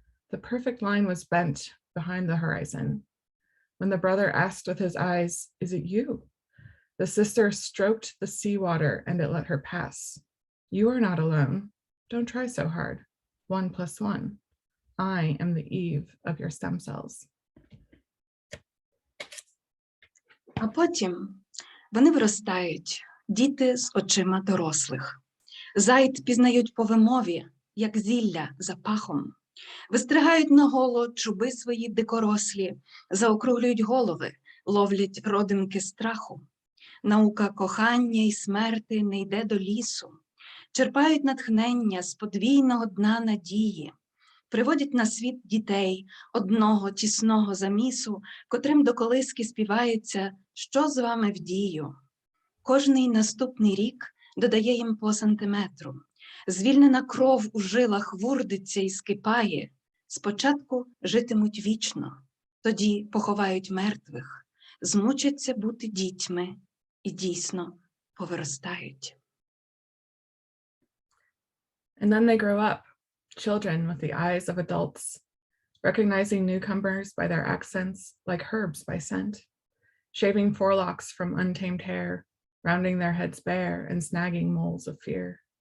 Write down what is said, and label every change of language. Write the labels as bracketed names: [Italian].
[English] The perfect line was bent behind the horizon. When the brother asked with his eyes, "Is it you?" the sister stroked the seawater and it let her pass. You are not alone. Don't try so hard. 1+1. I am the Eve of your stem cells. [Ukrainian] А потім вони виростають, діти з очима дорослих. Зайд пізнають по вимові, як зілля за пахом. Вистригають наголо чуби свої дикорослі, заокруглюють голови, ловлять родимки страху. Наука кохання й смерти не йде до лісу. Черпають натхнення з подвійного дна надії. Приводять на світ дітей одного тісного замісу, котрим до колиски співається «Що з вами в дію?». Кожний наступний рік додає їм по сантиметру. Звільнена кров у жилах вурдиться і скипає. Спочатку житимуть вічно, тоді поховають мертвих, змучаться бути дітьми і дійсно повиростають. [English] And then they grow up, children with the eyes of adults, recognizing newcomers by their accents like herbs by scent, shaving forelocks from untamed hair, rounding their heads bare and snagging moles of fear.